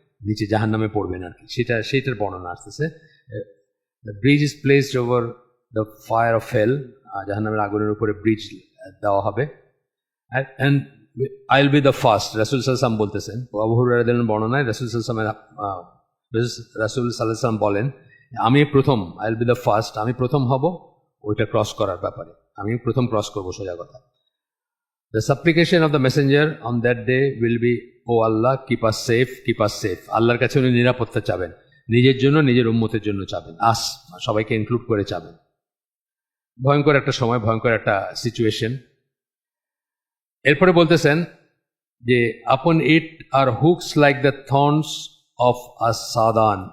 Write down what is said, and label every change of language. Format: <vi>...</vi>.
<bn>নিচে জাহান্নামে পড়বেন আর কি। সেটার বর্ণনা আসতেছে।</bn> <en>the bridge is placed over the fire of hell,</en> <bn>জাহান্নামের আগুনের উপরে ব্রিজ দেওয়া হবে।</bn> <en>and I will be the first,</en> <bn>রাসূল সাল্লাল্লাহু আলাইহি ওয়াসাল্লাম বলতেছেন। আবু হুরায়রা রাদিয়াল্লাহু বর্ণনায় রাসূল সাল্লাল্লাহু আলাইহি ওয়াসাল্লাম বলেন, আমি প্রথম,</bn> <en>I will be the first,</en> <bn>আমি প্রথম হব ওইটা ক্রস করার ব্যাপারে, আমি প্রথম ক্রস করবো, সোজা কথা।</bn> <en>The supplication of the messenger on that day will be, "Oh Allah, keep us safe, keep us safe."</en> <bn>আল্লাহর কাছে উনি নিরাপত্তা চাবেন, নিজের জন্য, নিজের উম্মতের জন্য চাবেন, সবাইকে ইনক্লুড করে চাবেন। ভয়ঙ্কর একটা সময়, ভয়ঙ্কর একটা সিচুয়েশন। এরপরে বলতেছেন যে</bn> <en>upon it are hooks like the thorns of a sadan.</en>